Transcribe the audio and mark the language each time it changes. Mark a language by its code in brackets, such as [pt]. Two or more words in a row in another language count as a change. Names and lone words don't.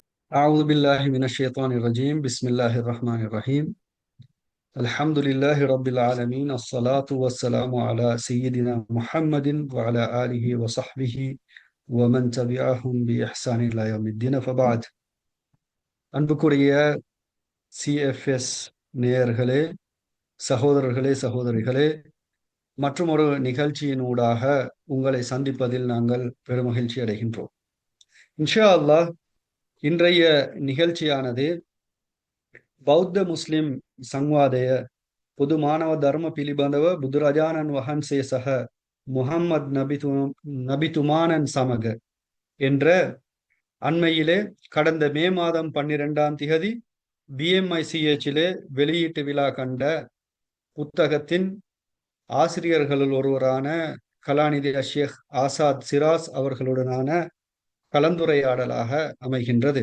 [ar] أعوذ بالله من الشيطان الرجيم بسم الله الرحمن الرحيم الحمد لله رب العالمين الصلاة والسلام على سيدنا محمد وعلى آله وصحبه ومن تبعهم بإحسان إلى يوم الدين فبعد [ta] அன்புக்குரிய சிஎஃப்எஸ் நேயர்களே, சகோதரர்களே, சகோதரிகளே, மற்றும் ஒரு நிகழ்ச்சியினூடாக உங்களை சந்திப்பதில் நாங்கள் பெருமகிழ்ச்சி அடைகின்றோம். [ar] إن شاء الله [ta] இன்றைய நிகழ்ச்சியானது බෞද්ධ මුස්ලිම් සංවාදය පොදු මානව ධර්ම පිළිබඳව බුදුරජාණන් වහන්සේ සහ முஹம்மது நபித்துமானன் சமக என்ற அண்மையிலே கடந்த மே மாதம் 12ஆம் திகதி பிஎம்ஐசிஎச்சிலே வெளியீட்டு விழா கண்ட புத்தகத்தின் ஆசிரியர்களுள் ஒருவரான கலாநிதி ஷேக் ஆசாத் சிராஸ் அவர்களுடனான கலந்துரையாடலாக அமைகின்றது.